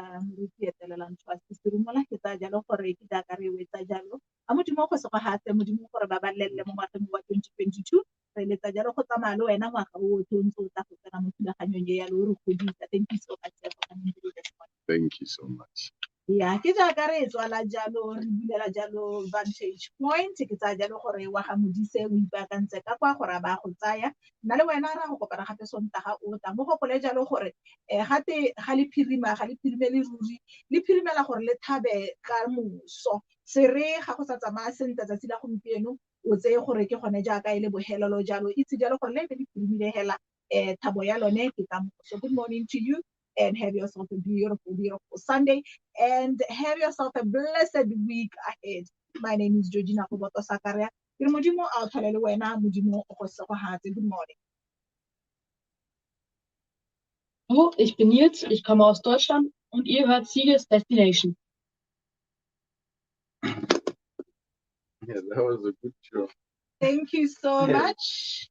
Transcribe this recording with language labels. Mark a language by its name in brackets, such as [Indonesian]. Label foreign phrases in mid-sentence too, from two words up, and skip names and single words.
[English] Thank you so much. Yeah, [Tswana] ke jaaka re tswala jalo re bulela jalo Vantage Point ke tsa jalo gore wa ga modise o ipaakantse ka kwa gore ba go tsaya nna le wena ra go kopana gape sontaga o tla mo gopole jalo gore gate ga le phirimele ruri le phirimela gore le thabe ka moso se re ga go sa tsamaya sentle tsatsi la gompieno o tseye gore ke gone jaaka ile bohelelo jalo itse jalo gore le le phirimile hela thabo ya lone ke ka moso. [English] Good morning to you. And have yourself a beautiful, beautiful Sunday. And have yourself a blessed week ahead. My name is Georgina Koboto Sakaria. Good morning. [German] Hallo, ich bin Nils, ich komme aus Deutschland und ihr hört Sieges Destination. [English] Yeah, that was a good show. Thank you so much.